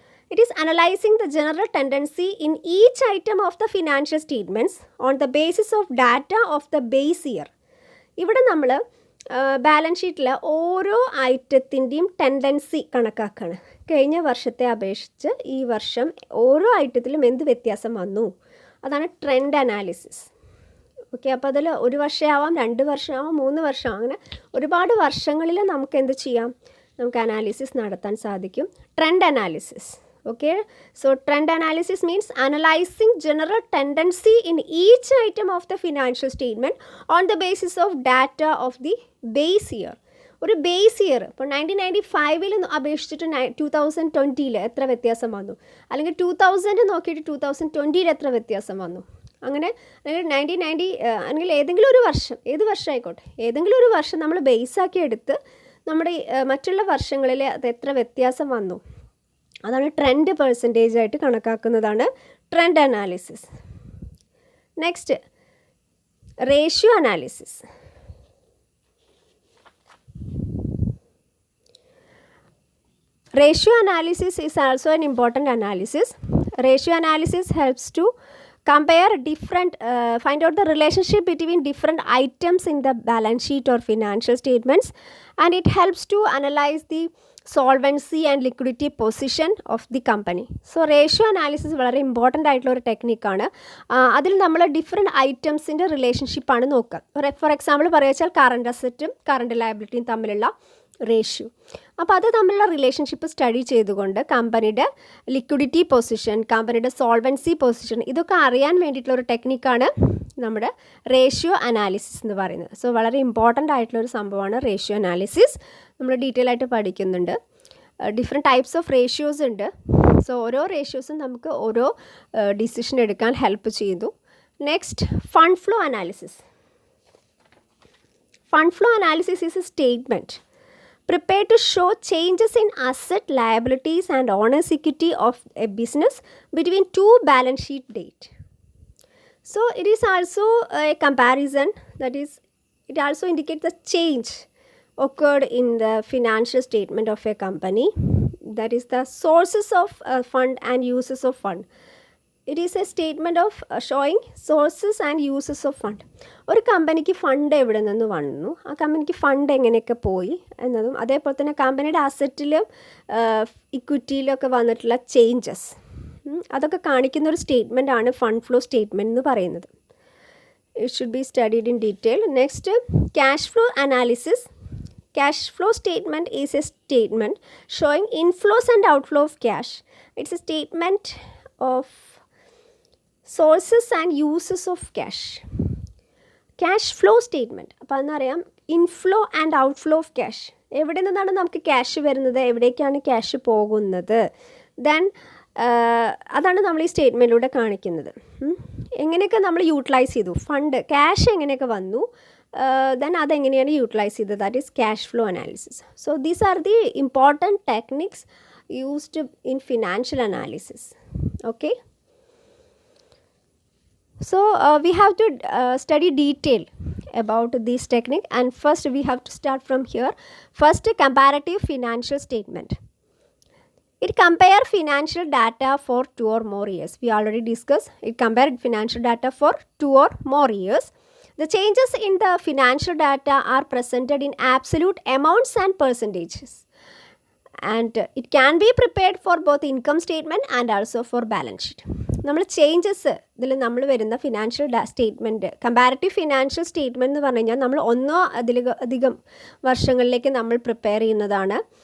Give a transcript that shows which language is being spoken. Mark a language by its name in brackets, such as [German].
[English] It is analyzing the general tendency in each item of the financial statements on the basis of data of the base year. [Malayalam] ഇവിടെ നമ്മൾ balance ഷീറ്റിൽ ഓരോ ഐറ്റത്തിൻ്റെയും tendency കണക്കാക്കുകയാണ്. കഴിഞ്ഞ വർഷത്തെ അപേക്ഷിച്ച് ഈ വർഷം ഓരോ ഐറ്റത്തിലും എന്ത് വ്യത്യാസം വന്നു, അതാണ് ട്രെൻഡ് അനാലിസിസ്. ഓക്കെ. അപ്പോൾ അതിൽ ഒരു വർഷമാവാം, 2 വർഷമാവാം, 3 വർഷമാവാം, അങ്ങനെ ഒരുപാട് വർഷങ്ങളിൽ നമുക്ക് എന്ത് ചെയ്യാം, നമുക്ക് അനാലിസിസ് നടത്താൻ സാധിക്കും. [English] Trend analysis. Okay, so trend analysis means analyzing general tendency in each item of the financial statement on the basis of data of the base year. [Malayalam] ഒരു ബേസ് ഇയർ ഇപ്പോൾ 1995 അപേക്ഷിച്ചിട്ട് 2020 എത്ര വ്യത്യാസം വന്നു, അല്ലെങ്കിൽ 2000 നോക്കിയിട്ട് 2020 എത്ര വ്യത്യാസം വന്നു, അങ്ങനെ അല്ലെങ്കിൽ 1990 അല്ലെങ്കിൽ ഏതെങ്കിലും ഒരു വർഷം, ഏത് വർഷം ആയിക്കോട്ടെ, ഏതെങ്കിലും ഒരു വർഷം നമ്മൾ ബേസാക്കി എടുത്ത് നമ്മുടെ മറ്റുള്ള വർഷങ്ങളിൽ അത് എത്ര വ്യത്യാസം വന്നു, അതാണ് ട്രെൻഡ് പെർസെൻറ്റേജ് ആയിട്ട് കണക്കാക്കുന്നതാണ് trend analysis. [English] Next, ratio analysis. Ratio analysis is also an important analysis. Ratio analysis helps to compare find out the relationship between different items in the balance sheet or financial statements, and it helps to analyze the solvency and liquidity position of the company. So ratio analysis [Malayalam] വളരെ important ആയിട്ടുള്ള ഒരു ടെക്നിക്കാണ്. അതിൽ നമ്മൾ different ഐറ്റംസിൻ്റെ റിലേഷൻഷിപ്പാണ് നോക്കുക. For example പറയുക, current അസറ്റും current ലയബിലിറ്റിയും തമ്മിലുള്ള ratio. അപ്പോൾ അത് തമ്മിലുള്ള റിലേഷൻഷിപ്പ് സ്റ്റഡി ചെയ്തുകൊണ്ട് കമ്പനിയുടെ ലിക്വിഡിറ്റി പൊസിഷൻ, കമ്പനിയുടെ സോൾവൻസി പൊസിഷൻ, ഇതൊക്കെ അറിയാൻ വേണ്ടിയിട്ടുള്ള ഒരു ടെക്നിക്കാണ് നമ്മുടെ റേഷ്യോ അനാലിസിസ് എന്ന് പറയുന്നത്. സോ വളരെ ഇമ്പോർട്ടൻ്റ് ആയിട്ടുള്ളൊരു സംഭവമാണ് റേഷ്യോ അനാലിസിസ്. നമ്മൾ ഡീറ്റെയിൽ ആയിട്ട് പഠിക്കുന്നുണ്ട്. ഡിഫറെൻറ്റ് ടൈപ്സ് ഓഫ് റേഷ്യോസ് ഉണ്ട്. സോ ഓരോ റേഷ്യോസും നമുക്ക് ഓരോ ഡിസിഷൻ എടുക്കാൻ ഹെൽപ്പ് ചെയ്തു. [English] Next, fund flow analysis. Fund flow analysis is a statement prepared to show changes in asset, liabilities and owner's equity of a business between two balance sheet date. So it is also a comparison, that is, it also indicates the change occurred in the financial statement of a company, that is the sources of fund and uses of fund. It is a statement of showing sources and uses of fund. [Malayalam] ഒരു കമ്പനിക്ക് fund എവിടെ നിന്ന് വന്നു, ആ കമ്പനിക്ക് fund എങ്ങനെയൊക്കെ പോയി എന്നതും, അതേപോലെ തന്നെ കമ്പനിയുടെ അസറ്റിലും ഇക്വിറ്റിയിലും ഒക്കെ വന്നിട്ടുള്ള ചേഞ്ചസ്, അതൊക്കെ കാണിക്കുന്ന ഒരു സ്റ്റേറ്റ്മെൻ്റ് ആണ് ഫണ്ട് ഫ്ലോ സ്റ്റേറ്റ്മെൻറ്റ് എന്ന് പറയുന്നത്. [English] It should be studied in detail. Next, cash flow analysis. Cash flow statement is a statement showing inflows and outflow of cash. It's a statement of sources and uses of cash. Cash flow statement, [Malayalam] അപ്പോൾ എന്നറിയാം [English] Inflow and outflow of cash. [Malayalam] എവിടെ നിന്നാണ് നമുക്ക് cash വരുന്നത്, എവിടേക്കാണ് cash പോകുന്നത്, then അതാണ് നമ്മൾ ഈ സ്റ്റേറ്റ്മെൻറ്റിലൂടെ കാണിക്കുന്നത്. എങ്ങനെയൊക്കെ നമ്മൾ യൂട്ടിലൈസ് ചെയ്തു, ഫണ്ട് ക്യാഷ് എങ്ങനെയൊക്കെ വന്നു, [English] then [Malayalam] അതെങ്ങനെയാണ് യൂട്ടിലൈസ് ചെയ്തത്, [English] That is cash flow analysis. So these are the important techniques used in financial analysis. Okay, so we have to study detail about this technique, and first we have to start from here. First, comparative financial statement. It compare financial data for 2 or more years. We already discussed it compared financial data for 2 or more years. The changes in the financial data are presented in absolute amounts and percentages, and it can be prepared for both income statement and also for balance sheet. [Malayalam] നമ്മൾ changes ഇതിൽ നമ്മൾ വരുന്ന financial statement, comparative financial statement എന്ന് പറഞ്ഞു കഴിഞ്ഞാൽ നമ്മൾ ഒന്നോ അതിലധികം വർഷങ്ങളിലേക്ക് നമ്മൾ പ്രിപ്പയർ ചെയ്യുന്നതാണ്.